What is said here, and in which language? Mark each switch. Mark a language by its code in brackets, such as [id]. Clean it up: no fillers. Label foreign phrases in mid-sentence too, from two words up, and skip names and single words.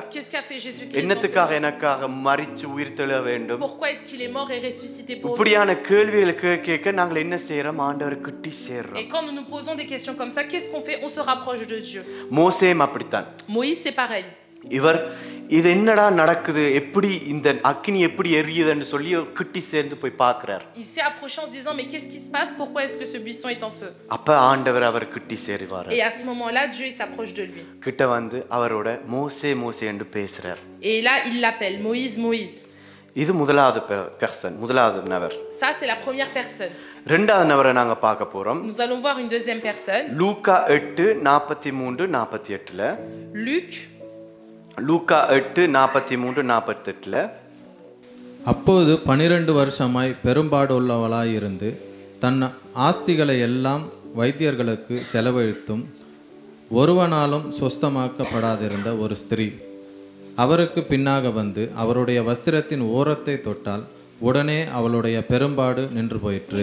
[fr] Qu'est-ce qu'a fait Jésus-Christ? [ta] என்னத்துக்காக எனக்காக மரிச்சு உயிர்த்தெழ வேண்டும்? [fr] Pourquoi est-ce qu'il est mort et ressuscité pour nous? [ta] இப்படியான கேள்விகளை கேட்க நாங்கள் என்ன செய்யறோம்? ஆண்டவரை கிட்டி சேர்றோம். [fr] Et quand nous nous posons des questions comme ça, qu'est-ce qu'on fait? On se rapproche de Dieu. [ta] மோசேம் அப்படித்தான். [fr] Moïse c'est pareil. [ta] இவர் இது என்னடா நடக்குது, எப்படி இந்த அக்கினி எப்படி எரியுதுன்னு சொல்லி கிட்டி சேர்ந்து போய் பார்க்கிறார். [fr] Il s'est approché en se disant mais qu'est-ce qui se passe? Pourquoi est-ce que ce buisson est en feu? [ta] அப்ப ஆண்டவர் அவர் கிட்டி சேருவார். [fr] Et à ce moment-là, Dieu il s'approche de lui. [ta] கிட்ட வந்து அவரோட மோசே மோசே என்று பேசுறார். [fr] Et là, il l'appelle Moïse, Moïse. [ta] இது முதலாவது பெர்சன், முதலாவது நபர். [fr] Ça c'est la première personne. [ta] இரண்டாவது நபரை நாங்க பார்க்க போறோம். [fr] Nous allons voir une deuxième personne. [ta] லூக்கா 8:43-48. லூக்கா 8:43-48. அப்போது 12 வருஷமாய் பெரும்பாடுள்ளவளாயிருந்து தன் ஆஸ்திகளை எல்லாம் வைத்தியர்களுக்கு செலவழித்தும் ஒருவனாலும் சொஸ்தமாக்கப்படாதிருந்த ஒரு ஸ்திரீ அவருக்கு பின்னாக வந்து அவருடைய வஸ்திரத்தின் ஓரத்தை தொட்டால் உடனே அவளுடைய பெரும்பாடு நின்று போயிற்று.